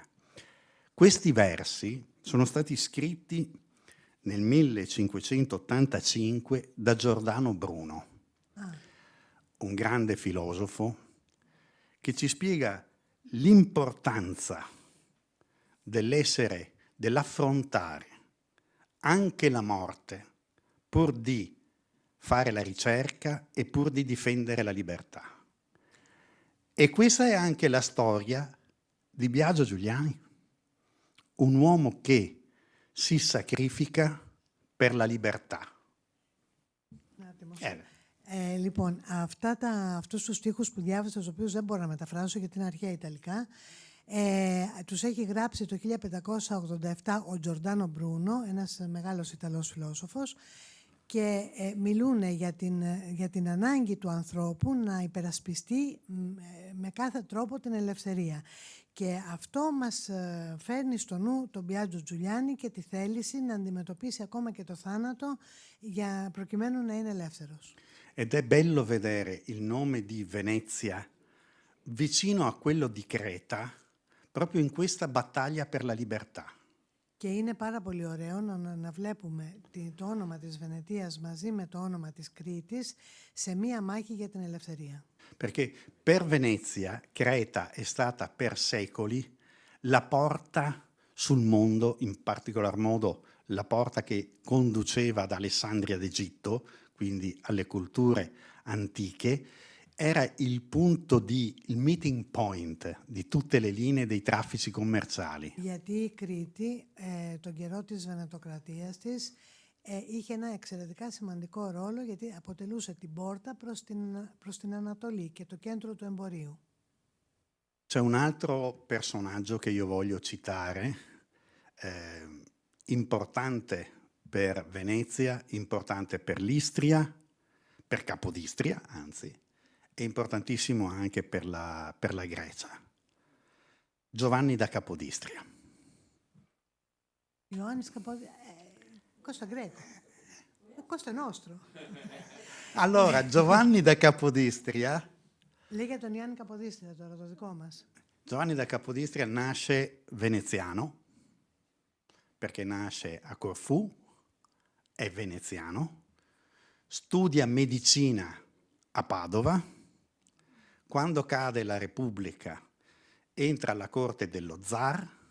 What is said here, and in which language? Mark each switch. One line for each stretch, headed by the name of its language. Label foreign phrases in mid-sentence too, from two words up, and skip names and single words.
Italian: Questi versi sono stati scritti nel 1585 da Giordano Bruno, un grande filosofo che ci spiega l'importanza dell'affrontare anche la morte pur di fare la ricerca e pur di difendere la libertà. E questa è anche la storia di Biagio Giuliani, un uomo che si sacrifica per la libertà.
Greek: Λοιπόν, αυτούς τους στίχους που διάβασα, τους οποίους δεν μπορώ να μεταφράσω γιατί είναι αρχαία Ιταλικά, τους έχει γράψει το 1587 ο Τζορντάνο Μπρούνο, ένας μεγάλος Ιταλός φιλόσοφος, και μιλούν για την ανάγκη του ανθρώπου να υπερασπιστεί με κάθε τρόπο την ελευθερία. Και αυτό μας φέρνει στο νου τον Μπιάτζο Τζουλιάνι και τη θέληση να αντιμετωπίσει ακόμα και το θάνατο προκειμένου να είναι ελεύθερος.
Italian: Ed è bello vedere il nome di Venezia vicino a quello di Creta, proprio in questa battaglia per la libertà.
Greek: Και είναι πάρα πολύ ωραίο να βλέπουμε το όνομα της Βενετίας μαζί με το όνομα της Κρήτης σε μία μάχη για την ελευθερία.
Italian: Perché per Venezia, Creta è stata per secoli la porta sul mondo, in particolar modo la porta che conduceva ad Alessandria d'Egitto, quindi alle culture antiche, era il punto il
English: meeting point
Italian: di tutte le linee dei traffici commerciali.
Greek: Γιατί η Κρήτη, τον καιρό της Βενετοκρατίας της, είχε ένα εξαιρετικά σημαντικό ρόλο γιατί αποτελούσε την πόρτα προς την Ανατολή και το κέντρο του εμπορίου.
Italian: C'è un altro personaggio che io voglio citare, importante per Venezia, importante per l'Istria, per Capodistria, anzi, e importantissimo anche per la Grecia. Giovanni da Capodistria. Ioannis Capodistria, questo è greco, questo è nostro. Allora, Giovanni da Capodistria...
Greek: Λέγεται τον Ιάννη Καποδίστρια τώρα, το δικό μας.
Italian: Giovanni da Capodistria nasce veneziano, perché nasce a Corfù, è veneziano, studia medicina a Padova, quando cade la Repubblica entra alla corte dello zar,